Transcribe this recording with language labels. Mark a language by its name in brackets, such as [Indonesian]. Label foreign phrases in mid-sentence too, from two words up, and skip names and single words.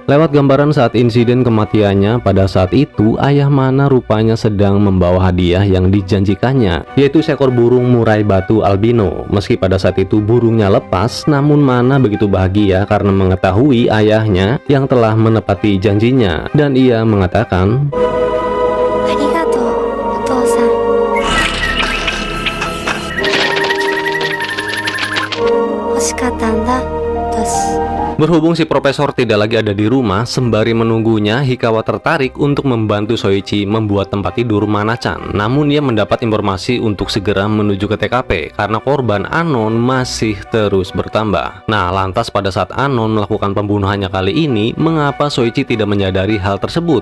[Indonesian] Lewat gambaran saat insiden kematiannya, pada saat itu ayah Mana rupanya sedang membawa hadiah yang dijanjikannya, yaitu seekor burung murai batu albino. Meski pada saat itu burungnya lepas, namun Mana begitu bahagia karena mengetahui ayahnya yang telah menepati janjinya, dan ia mengatakan, [Japanese] "ありがとう、お父さん。欲しかったんだ、です." [Indonesian] Berhubung si Profesor tidak lagi ada di rumah, sembari menunggunya, Hikawa tertarik untuk membantu Soichi membuat tempat tidur Mana-chan. Namun ia mendapat informasi untuk segera menuju ke TKP karena korban Anon masih terus bertambah. Nah, lantas pada saat Anon melakukan pembunuhannya kali ini, mengapa Soichi tidak menyadari hal tersebut?